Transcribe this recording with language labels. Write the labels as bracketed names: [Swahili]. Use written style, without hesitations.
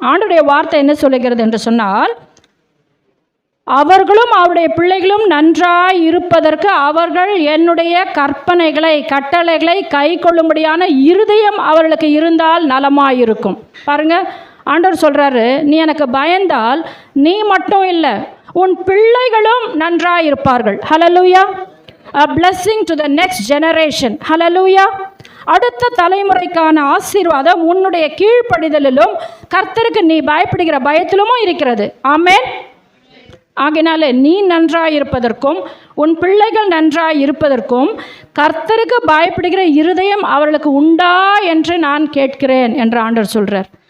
[Tamil] ஆண்டவருடைய வார்த்தை என்ன சொல்லுகிறது என்று சொன்னால், அவர்களும் அவருடைய பிள்ளைகளும் நன்றாய் இருப்பதற்கு அவர்கள் என்னுடைய கற்பனைகளை கட்டளைகளை கை கொள்ளும்படியான இருதயம் அவர்களுக்கு இருந்தால் நலமாயிருக்கும். பாருங்க, ஆண்டவர் சொல்றாரு, நீ எனக்கு பயந்தால் நீ மட்டும் இல்லை, உன் பிள்ளைகளும் நன்றாய் இருப்பார்கள். ஹல்லேலூயா. [English] A blessing to the next generation. [Tamil] ஹல்லேலூயா. அடுத்த தலைமுறைக்கான ஆசீர்வாதம் உன்னுடைய கீழ்ப்படிதலிலும் கர்த்தருக்கு நீ பயப்படுகிற பயத்திலும் இருக்கிறது. ஆமென். ஆகினால நீ நன்றாய் இருப்பதற்கும் உன் பிள்ளைகள் நன்றாய் இருப்பதற்கும் கர்த்தருக்கு பயப்படுகிற இருதயம் அவர்களுக்கு உண்டா என்று நான் கேட்கிறேன் என்று ஆண்டவர் சொல்கிறார்.